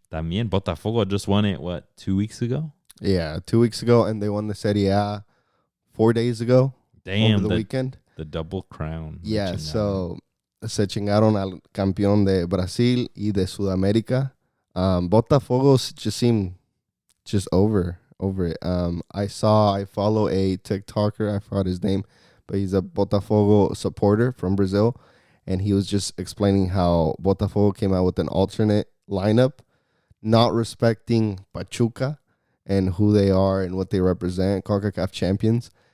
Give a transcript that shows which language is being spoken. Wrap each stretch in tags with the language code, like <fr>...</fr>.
<en>También Botafogo just won it, 2 weeks ago? Yeah, 2 weeks ago, and they won the Serie A 4 days ago. Damn, over the weekend. The double crown. Yeah, so</en> <es>se chingaron al campeón de Brasil y de Sudamérica.</es> <en>Botafogo just seemed just over it. I follow a TikToker, I forgot his name, but he's a Botafogo supporter from Brazil, and he was just explaining how Botafogo came out with an alternate lineup, not respecting Pachuca and who they are and what they represent, CONCACAF champions.</en>